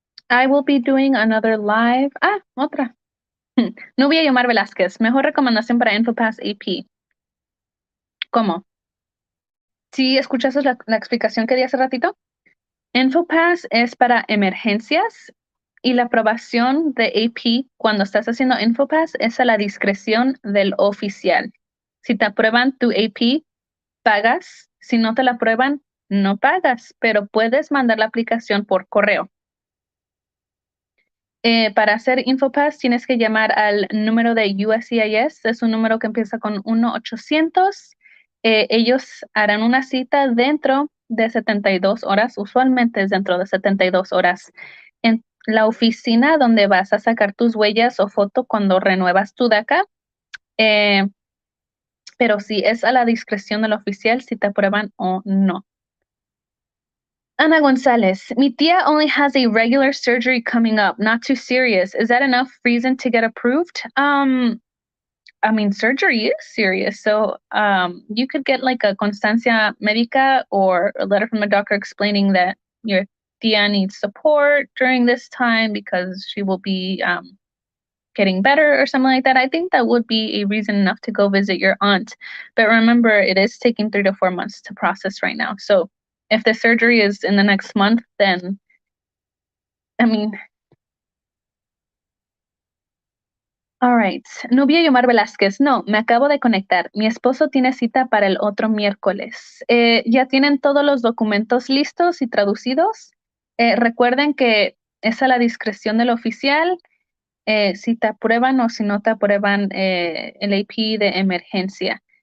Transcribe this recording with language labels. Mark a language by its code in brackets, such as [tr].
[en] I will be doing another live. [es] Otra. Nubia Yomar Velázquez. Mejor recomendación para InfoPass AP. ¿Cómo? ¿Sí escuchaste la explicación que di hace ratito? InfoPass es para emergencias y la aprobación de AP cuando estás haciendo InfoPass es a la discreción del oficial. Si te aprueban tu AP, pagas. Si no te la aprueban, no pagas, pero puedes mandar la aplicación por correo. Para hacer InfoPass tienes que llamar al número de USCIS, es un número que empieza con 1-800. Ellos harán una cita dentro de 72 horas, usualmente es dentro de 72 horas, en la oficina donde vas a sacar tus huellas o foto cuando renuevas tu DACA. Eh, pero sí, es a la discreción del oficial si te aprueban o no. [en] Ana Gonzalez, [es] mi tía [en] only has a regular surgery coming up, not too serious. Is that enough reason to get approved? I mean, surgery is serious. So, you could get like a constancia médica or a letter from a doctor explaining that your tia needs support during this time because she will be getting better or something like that. I think that would be a reason enough to go visit your aunt. But remember, it is taking 3 to 4 months to process right now. So if the surgery is in the next month, then, I mean, all right. [es] Nubia Yomar Velázquez. No, me acabo de conectar. Mi esposo tiene cita para el otro miércoles. ¿Ya tienen todos los documentos listos y traducidos? Recuerden que es a la discreción del oficial. Si te aprueban o si no te aprueban el AP de emergencia.